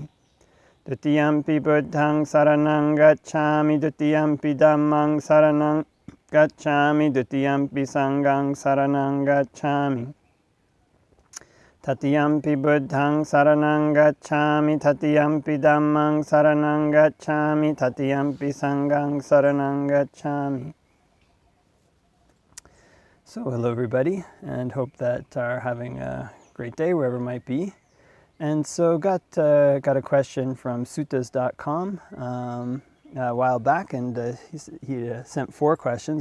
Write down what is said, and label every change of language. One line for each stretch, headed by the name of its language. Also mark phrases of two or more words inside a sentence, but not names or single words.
Pali: Dutiyampi Buddhaṃ saranang gacchāmi, Dutiyampi Dhammāṃ saranang gacchāmi, Dutiyampi Sanghaṃ saranang gacchāmi. Tatiyampi Buddhaṃ saranang gacchāmi, Tatiyampi Dhammāṃ saranang gacchāmi, Tatiyampi Sanghaṃ saranang gacchāmi.
English: So hello everybody, and hope that are having a great day wherever it might be. And so got a question from suttas.com a while back, and he sent 4 questions.